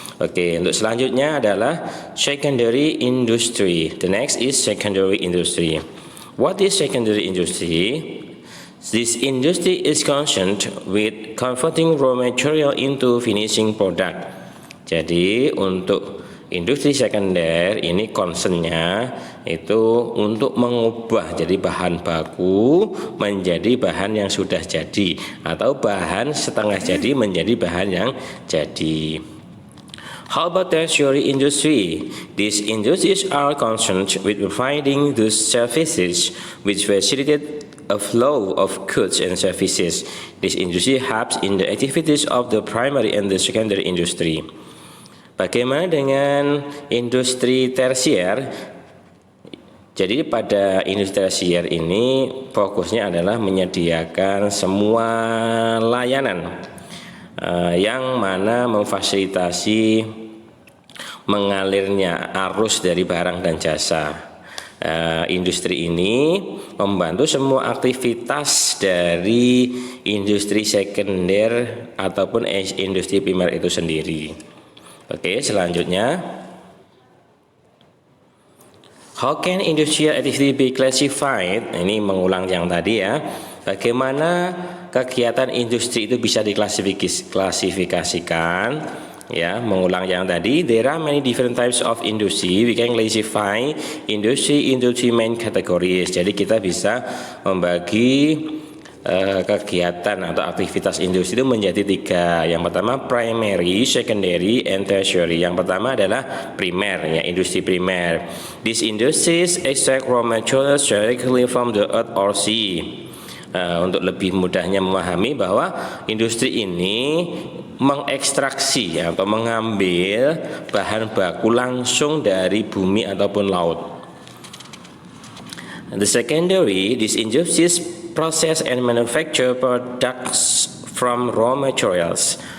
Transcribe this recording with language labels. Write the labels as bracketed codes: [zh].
[id] Oke, untuk selanjutnya adalah secondary industry. [en] The next is secondary industry. What is secondary industry? This industry is concerned with converting raw material into finishing product. [id] Jadi untuk industri sekunder ini concernnya itu untuk mengubah jadi bahan baku menjadi bahan yang sudah jadi atau bahan setengah jadi menjadi bahan yang jadi. [en] How about tertiary industry? These industries are concerned with providing those services which facilitate a flow of goods and services. This industry helps in the activities of the primary and the secondary industry. [id] Bagaimana dengan industri tersier? Jadi pada industri tersier ini fokusnya adalah menyediakan semua layanan yang mana memfasilitasi mengalirnya arus dari barang dan jasa. Industri ini membantu semua aktivitas dari industri sekunder ataupun industri primer itu sendiri. Oke, selanjutnya, [en] how can industrial activity be classified? [id] Ini mengulang yang tadi, ya. Bagaimana kegiatan industri itu bisa diklasifikasikan? Ya, mengulang yang tadi, [en] there are many different types of industry. We can classify industry into three main categories. [id] Jadi kita bisa membagi kegiatan atau aktivitas industri itu menjadi tiga. Yang pertama [en] primary, secondary, and tertiary. [id] Yang pertama adalah primer, ya, industri primer. [en] These industries extract raw materials directly from the earth or sea. [id] Untuk lebih mudahnya memahami bahwa industri ini mengekstraksi atau mengambil bahan baku langsung dari bumi ataupun laut. [en] The secondary, these industries process and manufacture products from raw materials.